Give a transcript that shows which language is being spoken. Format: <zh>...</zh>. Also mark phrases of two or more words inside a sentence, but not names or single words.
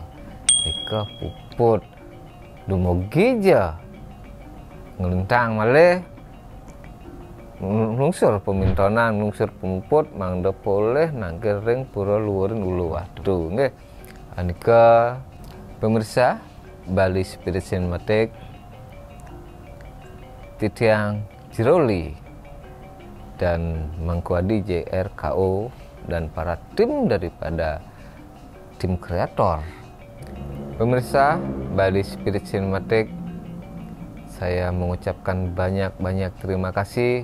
<ban>Nika puput dumugi ja ngelintang malih lungsur pemintonan lungsur pemuput mangda poleh nangkir ring pura luwerin ulu watu nggih.</ban> <id>Anika pemirsa Bali Spirit Cinematic Titiang Jiroli dan Mangkuadi JRKO dan para tim daripada tim kreator. Pemirsa Bali Spirit Cinematic, saya mengucapkan banyak-banyak terima kasih.</id>